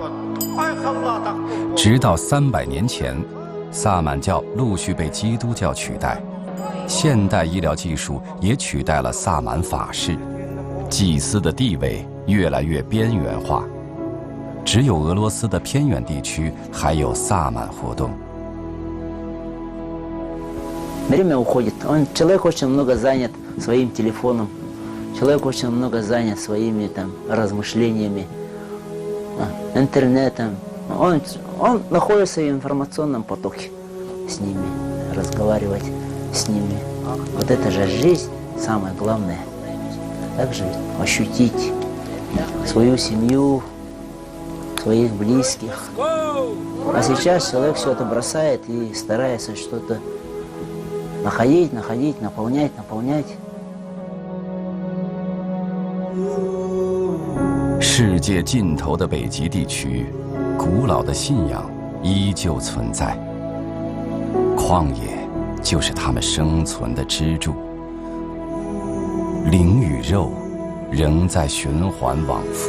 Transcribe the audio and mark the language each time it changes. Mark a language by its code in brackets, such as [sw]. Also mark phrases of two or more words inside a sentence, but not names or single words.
[zh] 直到300年前，萨满教陆续被基督教取代，现代医疗技术也取代了萨满法事，祭司的地位越来越边缘化。只有俄罗斯的偏远地区还有萨满活动。 [ru] Время уходит. Человек очень много занят своим телефоном. Человек очень много занят своими там размышлениями, интернетом. Он находится в информационном потоке с ними, разговаривать с ними. Вот это же жизнь, самое главное. Также ощутить свою семью, своих близких. А сейчас человек все это бросает и старается что-то находить, наполнять. [zh] 世界尽头的北极地区，古老的信仰依旧存在。旷野就是他们生存的支柱。灵与肉仍在循环往复。